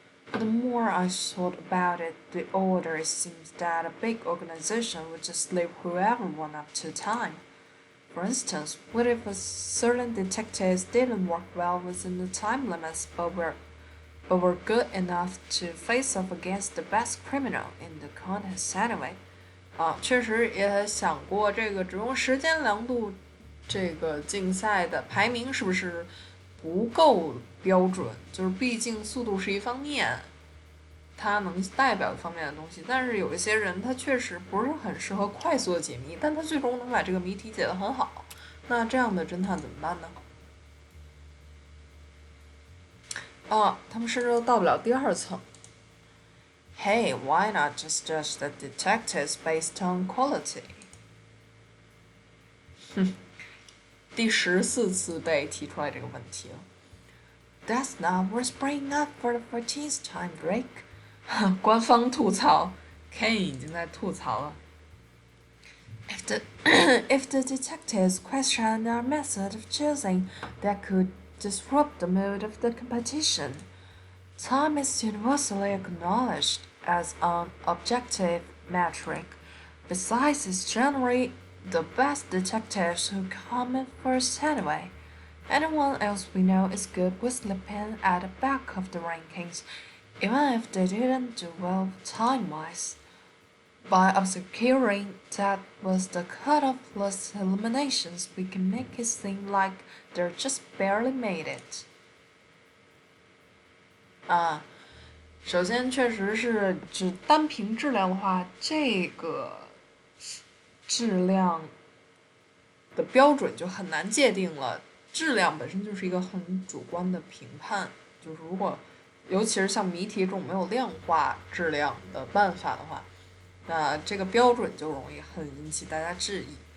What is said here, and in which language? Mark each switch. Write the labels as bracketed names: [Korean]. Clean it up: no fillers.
[English] But the more I thought about it, the older it seems that a big organization would just leave whoever won up to time. For instance, what if a certain detectives didn't work well within the time limits but were good enough to face off against the best criminal in the contest anyway? [Chinese] 确实也想过这个只用时间量度这个竞赛的排名是不是不够标准，就是毕竟速度是一方面，它能代表一方面的东西，但是有一些人他确实不是很适合快速的解谜，但他最终能把这个谜题解得很好，那这样的侦探怎么办呢？他们甚至都到不了第2层。 [English] Hey, why not just judge the detectives based on quality? [Chinese] 第14次被提出来这个问题了。 [English] That's not worth bringing up for the 14th time, Drake. [Chinese] 官方吐槽 ，Kane 已经在吐槽了。 [English] If the detectives question our method of choosing, that could disrupt the mood of the competition. Time is universally acknowledged as an objective metric. Besides, it's generally the best detectives who come in first anyway. Anyone else we know is good with slipping at the back of the rankings, even if they didn't do well time-wise. By obscuring that with the cut-off plus eliminations, we can make it seem like they're just barely made it. [Chinese] 首先确实是只单凭质量的话，这个质量的标准就很难界定了。质量本身就是一个很主观的评判，就是如果尤其是像谜题这种没有量化质量的办法的话，那这个标准就容易很引起大家质疑。